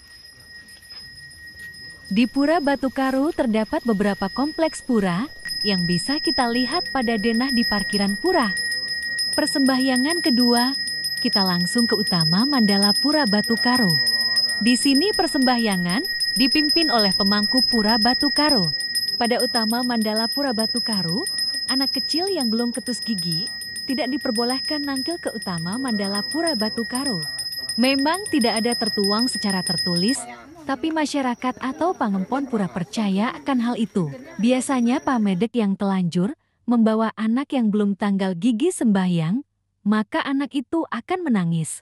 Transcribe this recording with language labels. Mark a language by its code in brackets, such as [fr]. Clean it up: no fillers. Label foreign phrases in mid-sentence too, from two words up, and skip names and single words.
[id] Di Pura Batu Karo terdapat beberapa kompleks pura yang bisa kita lihat pada denah di parkiran pura. Persembahyangan kedua, kita langsung ke utama Mandala Pura Batu Karo. Di sini persembahyangan dipimpin oleh pemangku Pura Batu Karo. Pada utama Mandala Pura Batu Karo, anak kecil yang belum ketus gigi tidak diperbolehkan nangkil ke utama Mandala Pura Batu Karo. Memang tidak ada tertuang secara tertulis, tapi masyarakat atau pangempon pura percaya akan hal itu. Biasanya pamedek yang telanjur membawa anak yang belum tanggal gigi sembahyang, maka anak itu akan menangis.